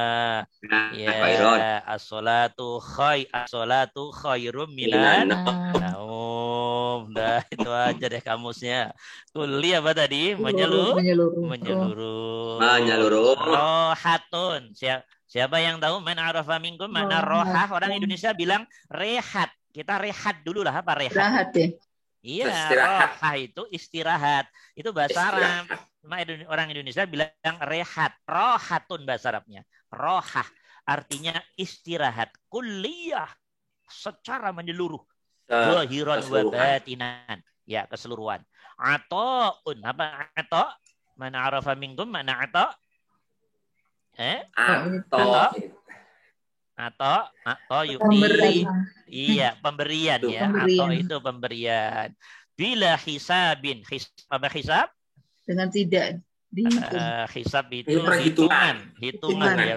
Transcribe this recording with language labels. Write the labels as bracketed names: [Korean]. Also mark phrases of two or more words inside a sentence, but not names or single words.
[Arabic] Ya, الصلاة خير من النوم. [Indonesian] Dah itu aja deh kamusnya. Kuli apa tadi? Menyeluruh. Rohatun. Siapa yang tahu [Arabic] من عرف منكم [Indonesian] makna rohah? Orang Indonesia bilang rehat. Kita rehat dulu lah. Apa rehat? Rehat ya. Iya, rohah itu istirahat. Itu bahasa Arab. Orang Indonesia bilang rehat. Rohatun bahasa Arabnya. Rohah artinya istirahat. Kuliah secara menyeluruh. [Arabic] ظاهرا وباطنا. [Indonesian] Ya, keseluruhan. Ata'un. Apa ata'? [Arabic] من عرف منكم معنى عطاء'? [Indonesian] Atau yu'ti. Iya, pemberian ya. Atau itu pemberian. [Arabic] بلا حساب. [Indonesian] Apa hisab? Dengan tidak dihitung. Hisab itu hitungan ya.